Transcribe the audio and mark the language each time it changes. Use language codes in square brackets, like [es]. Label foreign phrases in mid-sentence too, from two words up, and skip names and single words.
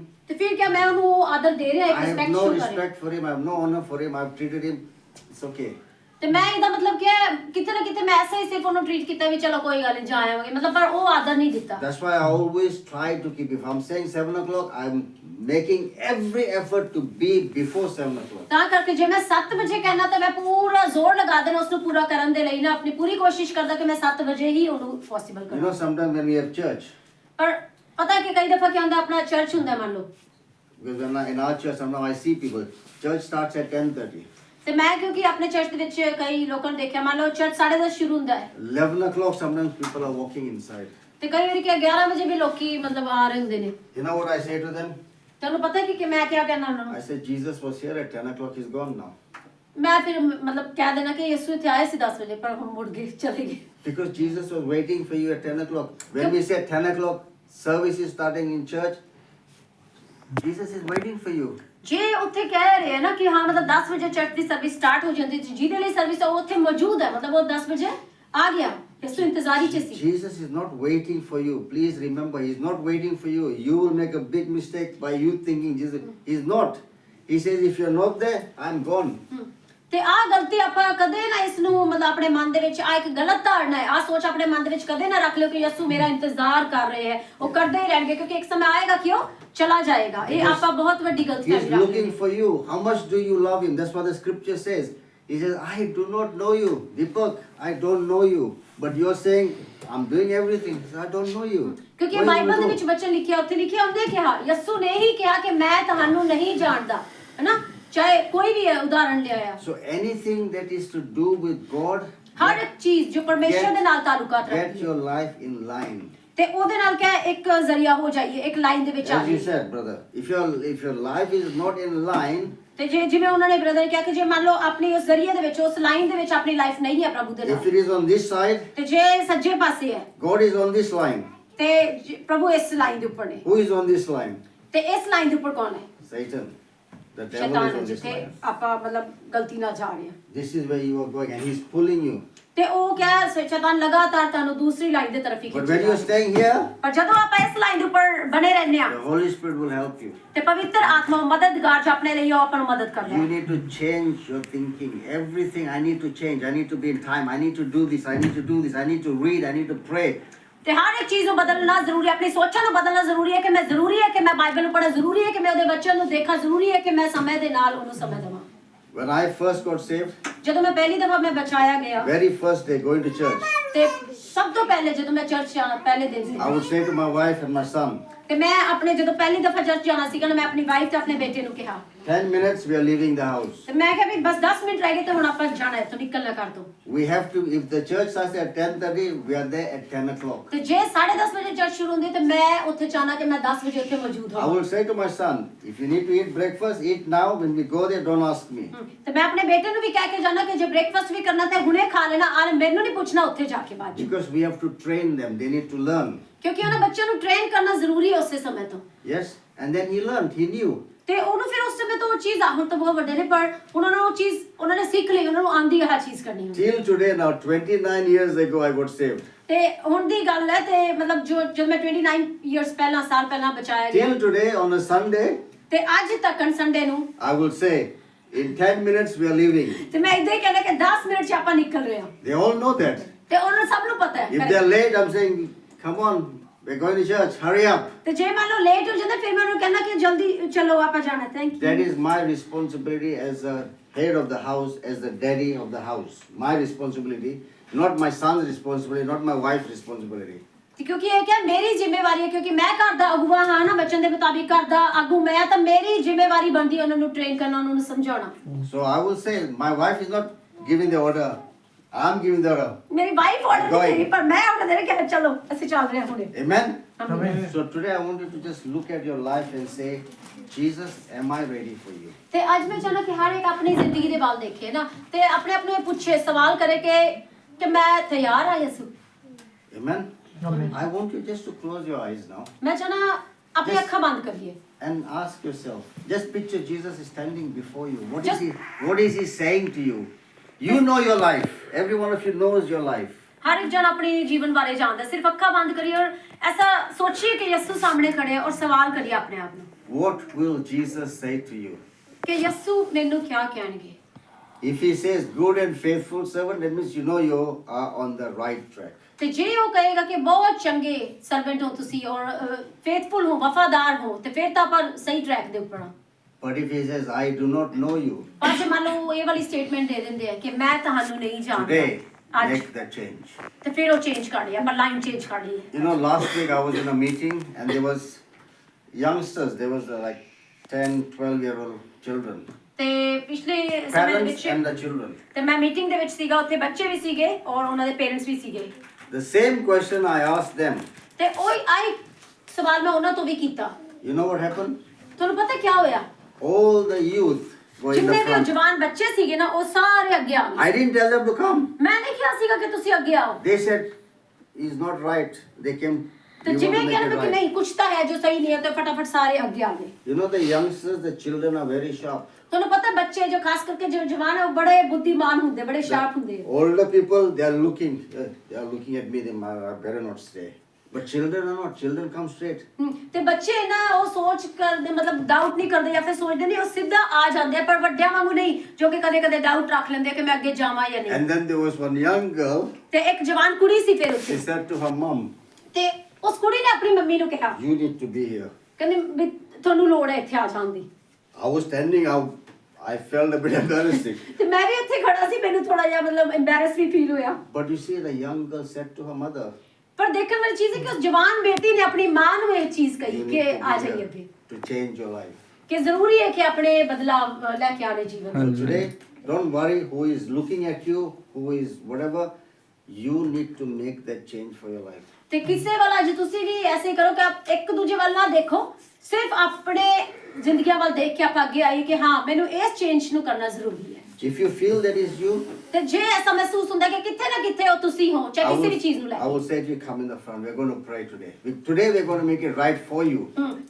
[pa] ਤੇ ਫਿਰ ਕੀ ਮੈਂ ਉਹਨੂੰ ਉਹ ਆਦਰ ਦੇ ਰਿਹਾ, ਇੱਕ [en] I have [pa] ਰਿਸਪੈਕਟ [en] no [pa] ਸ਼ੋ ਕਰ ਰਿਹਾ। [en] respect for him, I have no honor for him, I've treated him, it's okay. [pa] ਤੇ ਮੈਂ ਇਹਦਾ ਮਤਲਬ ਕਿ ਕਿਤੇ ਨਾ ਕਿਤੇ ਮੈਂ ਐਸਾ ਹੀ ਸਿਰਫ ਉਹਨੂੰ ਟ੍ਰੀਟ ਕੀਤਾ ਵੀ ਚਲੋ ਕੋਈ ਗੱਲ ਨਹੀਂ ਜਾ ਆਵਾਂਗੇ, ਮਤਲਬ ਪਰ ਉਹ ਆਦਰ ਨਹੀਂ ਦਿੱਤਾ। [en] That's why I always try to keep, if I'm saying 7 o'clock, I'm making every effort to be before 7 o'clock. [pa] ਤਾਂ ਕਰਕੇ ਜੇ ਮੈਂ 7 ਵਜੇ ਕਹਿਣਾ ਤਾਂ ਮੈਂ ਪੂਰਾ ਜ਼ੋਰ ਲਗਾ ਦੇਣਾ ਉਸ ਨੂੰ ਪੂਰਾ ਕਰਨ ਦੇ ਲਈ ਨਾ, ਆਪਣੀ ਪੂਰੀ ਕੋਸ਼ਿਸ਼ ਕਰਦਾ ਕਿ ਮੈਂ 7 ਵਜੇ ਹੀ ਉਹਨੂੰ ਪੋਸੀਬਲ [en] You [pa] ਕਰਾਂ। [en] know, sometimes when we have church, [pa] ਪਰ ਪਤਾ ਕਿ ਕਈ ਦਫਾ ਕੀ ਹੁੰਦਾ, ਆਪਣਾ ਚਰਚ ਹੁੰਦਾ ਮੰਨ ਲਓ, [en] because in our church, sometimes I see people, church starts at 10:30. [pa] ਤੇ ਮੈਂ ਕਿਉਂਕਿ ਆਪਣੇ ਚਰਚ ਦੇ ਵਿੱਚ ਕਈ ਲੋਕਾਂ ਨੂੰ ਦੇਖਿਆ, ਮੰਨ ਲਓ ਚਰਚ 10:30 ਸ਼ੁਰੂ ਹੁੰਦਾ ਹੈ, [en] 11 o'clock, sometimes people are walking inside. [pa] ਤੇ ਕਈ ਵਾਰੀ ਕਿ 11 ਵਜੇ ਵੀ ਲੋਕੀ ਮਤਲਬ ਆ ਰਹੇ ਹੁੰਦੇ ਨੇ। [en] You know what I say to them? [pa] ਤੁਹਾਨੂੰ ਪਤਾ ਕਿ ਮੈਂ ਕਿਆ ਕਹਿਣਾ ਉਹਨਾਂ ਨੂੰ? [en] I said, Jesus was here at 10 o'clock, he's gone now. [pa] ਮੈਂ ਫਿਰ ਮਤਲਬ ਕਹਿ ਦੇਣਾ ਕਿ ਯਿਸੂ ਇੱਥੇ ਆਏ ਸੀ 10 ਵਜੇ ਪਰ ਹੁਣ ਮੁੜ ਗਏ, ਚਲੇ ਗਏ। [en] Because Jesus was waiting for you at 10 o'clock. When we say 10 o'clock, service is starting in church, Jesus is waiting for you. [pa] ਜੇ ਉੱਥੇ ਕਹਿ ਰਹੇ ਆ ਨਾ ਕਿ ਹਾਂ ਮਤਲਬ 10 ਵਜੇ ਚਰਚ ਦੀ [en] service start [pa] ਹੋ ਜਾਂਦੀ, ਜਿਹਦੇ ਲਈ ਸਰਵਿਸ ਉਹ ਉੱਥੇ ਮੌਜੂਦ ਹੈ, ਮਤਲਬ ਉਹ 10 ਵਜੇ ਆ ਗਿਆ, ਯਿਸੂ ਇੰਤਜ਼ਾਰੀ ਚ ਸੀ। [en] Jesus is not waiting for you. Please remember, he's not waiting for you. You will make a big mistake by you thinking Jesus. He's not. He says, if you're not there, I'm gone. [pa] ਤੇ ਆਹ ਗਲਤੀ ਆਪਾਂ ਕਦੇ ਨਾ ਇਸ ਨੂੰ ਮਤਲਬ ਆਪਣੇ ਮਨ ਦੇ ਵਿੱਚ ਆ ਇੱਕ ਗਲਤ ਧਾਰਨਾ ਹੈ, ਆਹ ਸੋਚ ਆਪਣੇ ਮਨ ਦੇ ਵਿੱਚ ਕਦੇ ਨਾ ਰੱਖ ਲਿਓ ਕਿ ਯਿਸੂ ਮੇਰਾ ਇੰਤਜ਼ਾਰ ਕਰ ਰਹੇ ਹੈ, ਉਹ ਕਰਦੇ ਹੀ ਰਹਿਣਗੇ ਕਿਉਂਕਿ ਇੱਕ ਸਮਾਂ ਆਏਗਾ ਕਿ ਉਹ ਚਲਾ ਜਾਏਗਾ। ਇਹ ਆਪਾਂ ਬਹੁਤ ਵੱਡੀ ਗਲਤੀ [en] He's looking for you. How much do you love him? That's what the scripture says. He says, I do not know you. Deepak, I don't know you. But you're saying, I'm doing everything. He says, I don't know you. [pa] ਕਿਉਂਕਿ ਬਾਈਬਲ ਦੇ ਵਿੱਚ ਵਚਨ ਲਿਖਿਆ, ਉੱਥੇ ਲਿਖਿਆ ਉਹਨੇ ਕਿਹਾ, ਯਿਸੂ ਨੇ ਹੀ ਕਿਹਾ ਕਿ ਮੈਂ ਤੁਹਾਨੂੰ ਨਹੀਂ ਜਾਣਦਾ, ਹੈਨਾ, ਚਾਹੇ ਕੋਈ ਵੀ ਉਦਾਹਰਣ ਲਿਆਇਆ। [en] So anything that is to do with God, [pa] ਹਰ ਇੱਕ ਚੀਜ਼ ਜੋ ਪਰਮੇਸ਼ਰ ਦੇ ਨਾਲ ਤਾਲੁਕਾਤ [en] get [pa] ਰੱਖਦੀ ਹੈ, [en] your life in line. [pa] ਤੇ ਉਹਦੇ ਨਾਲ ਕਿਆ ਇੱਕ ਜ਼ਰੀਆ ਹੋ ਜਾਈਏ, ਇੱਕ ਲਾਈਨ ਦੇ ਵਿੱਚ ਆ [en] As you [pa] ਜਾਈਏ। [en] said, brother, if your life is not in line, [pa] ਤੇ ਜਿਵੇਂ ਉਹਨਾਂ ਨੇ ਬ੍ਰਦਰ ਨੇ ਕਿਹਾ ਕਿ ਜੇ ਮੰਨ ਲਓ ਆਪਣੀ ਉਸ ਜ਼ਰੀਏ ਦੇ ਵਿੱਚ, ਉਸ ਲਾਈਨ ਦੇ ਵਿੱਚ ਆਪਣੀ ਲਾਈਫ ਨਹੀਂ ਹੈ ਪ੍ਰਭੂ ਦੇ [en] if [pa] ਨਾਲ, [en] it is on this side, [pa] ਤੇ ਜੇ ਸੱਜੇ ਪਾਸੇ ਹੈ [en] God is on this line. [pa] ਤੇ ਪ੍ਰਭੂ ਇਸ ਲਾਈਨ ਦੇ ਉੱਪਰ ਨੇ, [en] Who is on this line? [pa] ਤੇ ਇਸ ਲਾਈਨ ਦੇ ਉੱਪਰ ਕੌਣ ਹੈ? [en] Satan. The devil is [pa] ਸ਼ੈਤਾਨ, [en] on this [pa] ਜਿੱਥੇ [en] line. [pa] ਆਪਾਂ ਮਤਲਬ ਗਲਤੀ ਨਾਲ ਜਾ ਰਹੇ ਹਾਂ। [en] This is where you are going, and he's pulling you. [pa] ਤੇ ਉਹ ਕਿਆ ਸ਼ੈਤਾਨ ਲਗਾਤਾਰ ਤੁਹਾਨੂੰ ਦੂਸਰੀ ਲਾਈਨ ਦੀ ਤਰਫ ਹੀ [en] But when you are [pa] ਖਿੱਚੇਗਾ। [en] staying here, [pa] ਪਰ ਜਦੋਂ ਆਪਾਂ ਇਸ ਲਾਈਨ ਦੇ ਉੱਪਰ ਬਣੇ ਰਹਿੰਦੇ ਆ [en] the Holy Spirit will help you. [pa] ਤੇ ਪਵਿੱਤਰ ਆਤਮਾ ਮਦਦਗਾਰ ਜੋ ਆਪਣੇ ਲਈ ਉਹ ਆਪਾਂ ਨੂੰ ਮਦਦ ਕਰਦਾ [en] You [pa] ਹੈ। [en] need to change your thinking. Everything I need to change. I need to be in time. I need to do this. I need to do this. I need to read. I need to pray. [pa] ਤੇ ਹਰ ਇੱਕ ਚੀਜ਼ ਨੂੰ ਬਦਲਣਾ ਜ਼ਰੂਰੀ ਹੈ, ਆਪਣੀ ਸੋਚਾਂ ਨੂੰ ਬਦਲਣਾ ਜ਼ਰੂਰੀ ਹੈ ਕਿ ਮੈਂ ਜ਼ਰੂਰੀ ਹੈ ਕਿ ਮੈਂ ਬਾਈਬਲ ਨੂੰ ਪੜ੍ਹਾਂ, ਜ਼ਰੂਰੀ ਹੈ ਕਿ ਮੈਂ ਉਹਦੇ ਬੱਚਿਆਂ ਨੂੰ ਦੇਖਾਂ, ਜ਼ਰੂਰੀ ਹੈ ਕਿ ਮੈਂ ਸਮੇਂ ਦੇ ਨਾਲ ਉਹਨੂੰ ਸਮੇਂ ਦੇਵਾਂ। [en] When I first got saved, [pa] ਜਦੋਂ ਮੈਂ ਪਹਿਲੀ ਦਫਾ ਮੈਂ ਬਚਾਇਆ ਗਿਆ [en] very first day going to church, [pa] ਤੇ ਸਭ ਤੋਂ ਪਹਿਲੇ ਜਦੋਂ ਮੈਂ ਚਰਚ ਜਾਣਾ ਪਹਿਲੇ ਦਿਨ ਸੀ [en] I would say to my wife and my son, [pa] ਤੇ ਮੈਂ ਆਪਣੇ ਜਦੋਂ ਪਹਿਲੀ ਦਫਾ ਚਰਚ ਜਾਣਾ ਸੀਗਾ ਨਾ, ਮੈਂ ਆਪਣੀ ਵਾਈਫ ਤੇ ਆਪਣੇ ਬੇਟੇ ਨੂੰ ਕਿਹਾ [en] 10 minutes we are leaving the house. [pa] ਤੇ ਮੈਂ ਕਿਹਾ ਵੀ ਬਸ 10 ਮਿੰਟ ਰਹਿ ਗਏ ਤੇ ਹੁਣ ਆਪਾਂ ਜਾਣਾ ਹੈ, ਤੋਂ ਨਿਕਲਣਾ ਕਰ ਦੋ। [en] We have to, if the church starts at 10:30, we are there at 10 o'clock. [pa] ਤੇ ਜੇ 10:30 ਵਜੇ ਚਰਚ ਸ਼ੁਰੂ ਹੁੰਦੀ ਤੇ ਮੈਂ ਉੱਥੇ ਚਾਹਨਾ ਕਿ ਮੈਂ 10 ਵਜੇ ਉੱਥੇ ਮੌਜੂਦ [en] I [pa] ਹਾਂ। [en] will say to my son, if you need to eat breakfast, eat now. When we go there, don't ask me. [pa] ਤੇ ਮੈਂ ਆਪਣੇ ਬੇਟੇ ਨੂੰ ਵੀ ਕਹਿ ਕੇ ਜਾਣਾ ਕਿ ਜੇ ਬ੍ਰੇਕਫਾਸਟ ਵੀ ਕਰਨਾ ਤੇ ਹੁਣੇ ਖਾ ਲੈਣਾ, ਆ ਮੈਨੂੰ ਨਹੀਂ ਪੁੱਛਣਾ ਉੱਥੇ ਜਾ ਕੇ ਬਾਅਦ ਚ। [en] Because we have to train them. They need to learn. [pa] ਕਿਉਂਕਿ ਉਹਨਾਂ ਬੱਚਿਆਂ ਨੂੰ ਟ੍ਰੇਨ ਕਰਨਾ ਜ਼ਰੂਰੀ ਹੈ ਉਸੇ ਸਮੇਂ ਤੋਂ। [en] Yes? And then he learned. He knew. [pa] ਤੇ ਉਹਨੂੰ ਫਿਰ ਉਸ ਸਮੇਂ ਤੋਂ ਉਹ ਚੀਜ਼ ਆ, ਹੁਣ ਤਾਂ ਬਹੁਤ ਵੱਡੇ ਨੇ ਪਰ ਉਹਨਾਂ ਨੂੰ ਉਹ ਚੀਜ਼ ਉਹਨਾਂ ਨੇ ਸਿੱਖ ਲਈ, ਉਹਨਾਂ ਨੂੰ ਆਂਦੀ ਆ ਚੀਜ਼ ਕਰਨੀ। [en] Till today now, 29 years ago, I got saved. [pa] ਤੇ ਹੁਣ ਦੀ ਗੱਲ ਹੈ ਤੇ ਮਤਲਬ ਜਦ ਮੈਂ 29 ਇਅਰਸ ਪਹਿਲਾਂ ਸਾਲ ਪਹਿਲਾਂ ਬਚਾਇਆ ਗਿਆ [en] Till today, on a Sunday, [pa] ਤੇ ਅੱਜ ਤੱਕ ਸੰਡੇ ਨੂੰ [en] I will say, in 10 minutes, we are leaving. [pa] ਤੇ ਮੈਂ ਇਦਾਂ ਹੀ ਕਹਿੰਦਾ ਕਿ 10 ਮਿੰਟ ਚ ਆਪਾਂ ਨਿਕਲ ਰਹੇ ਹਾਂ। [en] They all know that. [pa] ਤੇ ਉਹਨਾਂ ਨੂੰ ਸਭ ਨੂੰ ਪਤਾ [en] If [pa] ਹੈ। [en] they are late, I'm saying, come on, we're going to church. Hurry up. [pa] ਤੇ ਜੇ ਮੰਨ ਲਓ ਲੇਟ ਹੋ ਜਾਂਦਾ ਫਿਰ ਮੈਂ ਉਹਨੂੰ ਕਹਿੰਦਾ ਕਿ ਜਲਦੀ ਚਲੋ ਆਪਾਂ ਜਾਣਾ। [en] ਥੈਂਕ That ਯੂ। is my responsibility as the head of the house, as the daddy of the house. My responsibility, not my son's responsibility, not my wife's responsibility. [pa] ਕਿਉਂਕਿ ਇਹ ਕਿ ਮੇਰੀ ਜ਼ਿੰਮੇਵਾਰੀ ਹੈ, ਕਿਉਂਕਿ ਮੈਂ ਘਰ ਦਾ ਅਗਵਾ ਹਾਂ ਨਾ, ਬੱਚਨ ਦੇ ਮੁਤਾਬਿਕ ਘਰ ਦਾ ਆਗੂ ਮੈਂ, ਤਾਂ ਮੇਰੀ ਜ਼ਿੰਮੇਵਾਰੀ ਬਣਦੀ ਉਹਨਾਂ ਨੂੰ ਟ੍ਰੇਨ ਕਰਨਾ, ਉਹਨਾਂ ਨੂੰ ਸਮਝਾਉਣਾ। [en] So I will say, my wife is not giving the order. I'm giving the order. [pa] ਮੇਰੀ ਵਾਈਫ ਆਰਡਰ [en] Going. [pa] ਦੇ ਰਹੀ ਪਰ ਮੈਂ ਆਰਡਰ ਦੇ ਰਹੀ ਕਿ ਚਲੋ ਅਸੀਂ ਚੱਲ ਰਹੇ ਹਾਂ ਹੁਣੇ। [en] Amen? Amen. So today I want you to just look at your life and say, Jesus, am I ready for you? [pa] ਤੇ ਅੱਜ ਮੈਂ ਚਾਹਨਾ ਕਿ ਹਰ ਇੱਕ ਆਪਣੀ ਜ਼ਿੰਦਗੀ ਦੇ ਵੱਲ ਦੇਖੇ ਨਾ ਤੇ ਆਪਣੇ ਆਪ ਨੂੰ ਇਹ ਪੁੱਛੇ, ਸਵਾਲ ਕਰੇ ਕਿ ਮੈਂ ਤਿਆਰ ਆ ਯਿਸੂ। [en] Amen? I want you just to close your eyes now [pa] ਮੈਂ ਚਾਹਨਾ ਆਪਣੀ [en] Yes. [pa] ਅੱਖਾਂ ਬੰਦ ਕਰੀਏ। [en] and ask yourself. Just picture Jesus is standing before you. Just- What is he saying to you? You know your life. Every one of you knows your life. [pa] ਹਰ ਇੱਕ ਜਨ ਆਪਣੀ ਜੀਵਨ ਬਾਰੇ ਜਾਣਦਾ, ਸਿਰਫ ਅੱਖਾਂ ਬੰਦ ਕਰੀਏ ਔਰ ਐਸਾ ਸੋਚੀਏ ਕਿ ਯਿਸੂ ਸਾਹਮਣੇ ਖੜੇ ਹੈ ਔਰ ਸਵਾਲ ਕਰੀਏ ਆਪਣੇ ਆਪ ਨੂੰ [en] What will Jesus say to you? [pa] ਕਿ ਯਿਸੂ ਮੈਨੂੰ ਕੀ ਕਹਿਣਗੇ। [en] If he says good and faithful servant, that means you know you are on the right track. [pa] ਤੇ ਜੇ ਉਹ ਕਹੇਗਾ ਕਿ ਬਹੁਤ ਚੰਗੇ ਸਰਵੈਂਟ ਹੋ ਤੁਸੀਂ ਔਰ ਫੇਥਫੁਲ ਹੋ, ਵਫਾਦਾਰ ਹੋ, ਤੇ ਫਿਰ ਤਾਂ ਆਪਾਂ ਸਹੀ ਟਰੈਕ ਦੇ ਉੱਪਰ ਹਾਂ। [en] But if he says, I do not know you, [pa] ਪਰ ਜੇ ਮੰਨ ਲਓ ਇਹ ਵਾਲੀ ਸਟੇਟਮੈਂਟ ਦੇ ਦਿੰਦੇ ਆ ਕਿ ਮੈਂ ਤੁਹਾਨੂੰ ਨਹੀਂ ਜਾਣਦਾ, [en] today, [pa] ਅੱਜ [en] make that change. [pa] ਤੇ ਫਿਰ ਉਹ ਚੇਂਜ ਕਰ ਲਈ, ਆਪਾਂ [en] line change [pa] ਕਰ ਲਈ। [en] You know, last week I was in a meeting and there was youngsters, there was like 10, 12-year-old children. [pa] ਤੇ ਪਿਛਲੇ ਸਮੇਂ ਦੇ [en] Parents [pa] ਵਿੱਚ [en] and the children. [pa] ਤੇ ਮੈਂ ਮੀਟਿੰਗ ਦੇ ਵਿੱਚ ਸੀਗਾ, ਉੱਥੇ ਬੱਚੇ ਵੀ ਸੀਗੇ ਔਰ ਉਹਨਾਂ ਦੇ ਪੇਰੈਂਟਸ ਵੀ ਸੀਗੇ। [en] The same question I asked them. [pa] ਤੇ ਉਹ ਆਈ ਸਵਾਲ ਮੈਂ ਉਹਨਾਂ ਤੋਂ ਵੀ ਕੀਤਾ। [en] You know what happened? [pa] ਤੁਹਾਨੂੰ ਪਤਾ ਕੀ ਹੋਇਆ? [en] All the youth were in the [pa] ਜਿੰਨੇ ਵੀ ਉਹ [en] front. [pa] ਜਵਾਨ ਬੱਚੇ ਸੀਗੇ ਨਾ, ਉਹ ਸਾਰੇ ਅੱਗੇ ਆ ਗਏ। [en] I didn't tell them to come. [pa] ਮੈਂ ਨਹੀਂ ਕਿਹਾ ਸੀਗਾ ਕਿ ਤੁਸੀਂ ਅੱਗੇ ਆਓ। [en] They said, he's not right. They came. [pa] ਤੇ [en] "We want [pa] ਜਿਵੇਂ [en] to make [pa] ਕਹਿੰਦੇ [en] it [pa] ਕਿ [en] right." [pa] ਨਹੀਂ ਕੁਛ ਤਾਂ ਹੈ ਜੋ ਸਹੀ ਨਹੀਂ ਹੈ, ਤੇ ਫਟਾਫਟ ਸਾਰੇ ਅੱਗੇ ਆ ਗਏ। [en] You know, the youngsters, the children are very sharp. [pa] ਤੁਹਾਨੂੰ ਪਤਾ ਬੱਚੇ ਜੋ ਖਾਸ ਕਰਕੇ ਜੋ ਜਵਾਨ ਹੈ ਉਹ ਬੜੇ ਬੁੱਧੀਮਾਨ ਹੁੰਦੇ, ਬੜੇ ਸ਼ਾਰਪ ਹੁੰਦੇ। [en] Older people, they are looking at me. They I better not stay. But children are not. Children come straight. [pa] ਤੇ ਬੱਚੇ ਨਾ ਉਹ ਸੋਚ ਕਰਦੇ, ਮਤਲਬ ਡਾਊਟ ਨਹੀਂ ਕਰਦੇ ਜਾਂ ਫਿਰ ਸੋਚਦੇ ਨਹੀਂ, ਉਹ ਸਿੱਧਾ ਆ ਜਾਂਦੇ ਆ, ਪਰ ਵੱਡਿਆਂ ਵਾਂਗੂ ਨਹੀਂ ਜੋ ਕਿ ਕਦੇ ਕਦੇ ਡਾਊਟ ਰੱਖ ਲੈਂਦੇ ਆ ਕਿ ਮੈਂ ਅੱਗੇ ਜਾਵਾਂ ਜਾਂ ਨਹੀਂ। [en] And then there was one young girl. [pa] ਤੇ ਇੱਕ ਜਵਾਨ ਕੁੜੀ ਸੀ ਫਿਰ [en] She [pa] ਉੱਥੇ, [en] said to her mom, [pa] ਤੇ ਉਸ ਕੁੜੀ ਨੇ ਆਪਣੀ ਮੰਮੀ ਨੂੰ ਕਿਹਾ, [en] "You need to be here." [pa] ਕਹਿੰਦੀ ਵੀ ਤੁਹਾਨੂੰ ਲੋੜ ਹੈ ਇੱਥੇ ਆ ਜਾਣ ਦੀ। [en] I was standing out. I felt a bit embarrassing. [pa] ਤੇ ਮੈਂ ਵੀ ਇੱਥੇ ਖੜਾ ਸੀ, ਮੈਨੂੰ ਥੋੜਾ ਜਿਹਾ ਮਤਲਬ ਐਮਬੈਰਸ ਵੀ ਫੀਲ ਹੋਇਆ। [en] But you see, the young girl said to her mother, [pa] ਪਰ ਦੇਖਣ ਵਾਲੀ ਚੀਜ਼ ਹੈ ਕਿ ਉਸ ਜਵਾਨ ਬੇਟੀ ਨੇ ਆਪਣੀ ਮਾਂ ਨੂੰ ਇਹ ਚੀਜ਼ ਕਹੀ [en] "You [pa] ਕਿ [en] need to [pa] ਆ [en] be [pa] ਜਾਈਏ [en] here [pa] ਅੱਗੇ, [en] to change your life." [pa] ਕਿ ਜ਼ਰੂਰੀ ਹੈ ਕਿ ਆਪਣੇ ਬਦਲਾਵ ਲੈ ਕੇ ਆਣੇ ਜੀਵਨ ਵਿੱਚ। [en] Today, don't worry who is looking at you, who is whatever. You need to make that change for your life. [pa] ਤੇ ਕਿਸੇ ਵਾਲਾ ਜੇ ਤੁਸੀਂ ਵੀ ਐਸੇ ਕਰੋ ਕਿ ਆਪ ਇੱਕ ਦੂਜੇ ਵੱਲ ਨਾ ਦੇਖੋ, ਸਿਰਫ ਆਪਣੇ ਜ਼ਿੰਦਗੀਆਂ ਵੱਲ ਦੇਖ ਕੇ ਆਪ ਅੱਗੇ ਆਈਏ ਕਿ ਹਾਂ ਮੈਨੂੰ ਇਸ ਚੇਂਜ ਨੂੰ ਕਰਨਾ ਜ਼ਰੂਰੀ ਹੈ। [en] If you feel that is you, [pa] ਤੇ ਜੇ ਐਸਾ ਮਹਿਸੂਸ ਹੁੰਦਾ ਕਿ ਕਿੱਥੇ ਨਾ ਕਿੱਥੇ ਉਹ ਤੁਸੀਂ ਹੋ, ਚਾਹੇ ਕਿਸੇ ਵੀ ਚੀਜ਼ ਨੂੰ ਲੈ [en] I will say to you, come in the front. We're going to pray today. Today we're going to make it right for you.